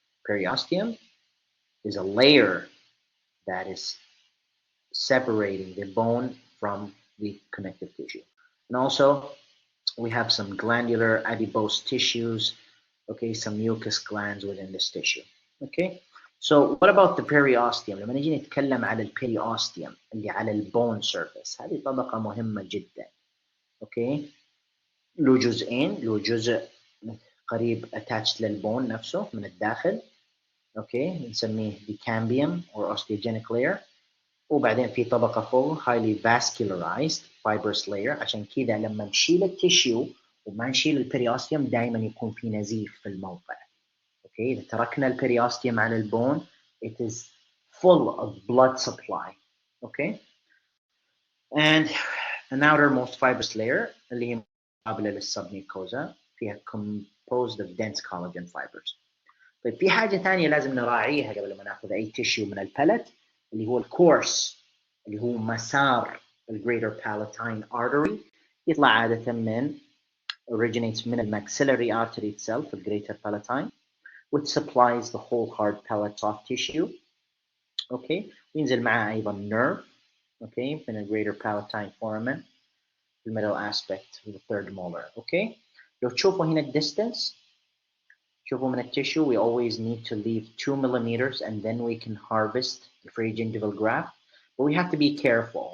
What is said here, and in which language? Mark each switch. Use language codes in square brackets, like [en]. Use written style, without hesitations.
[en] Periosteum is a layer that is separating the bone from the connective tissue. And also, we have some glandular adipose tissues, okay, some mucus glands within this tissue. Okay, so what about the periosteum? [ar] لما نيجي نتكلم على البيريوستيوم اللي على البون سيرفيس، هذه طبقة مهمة جدا. اوكي، له جزئين، له جزء قريب attached للبون نفسه من الداخل، اوكي، نسميه [en] the cambium or osteogenic layer، [ar] وبعدين في طبقة فوق [en] highly vascularized fibrous layer. [ar] عشان كذا لما نشيل التشيو وما نشيل البريوستيوم دائما يكون في نزيف في الموقع. اوكي، إذا تركنا البريوستيوم على البون [en] it is full of blood supply. Okay, and an outermost fibrous layer [ar] اللي هي مقابلة للسبميكوزا فيها [en] composed of dense collagen fibers. [ar] طيب في حاجة ثانية لازم نراعيها قبل ما ناخذ أي تيشيو من البلت اللي هو الكورس اللي هو مسار الجريتر palatine artery يطلع عادة من originates من الماxillary artery itself الجريتر palatine [en] which supplies the whole hard palate soft tissue. [ar] Okay, وينزل معاه أيضا nerve. [en] Okay, من الجريتر palatine foramen the middle aspect of the third molar. Okay, [ar] لو تشوفوا هنا الديستنس شوفوا من [en] التissue we always need to leave 2 millimeters and then we can harvest the free gingival graft, but we have to be careful.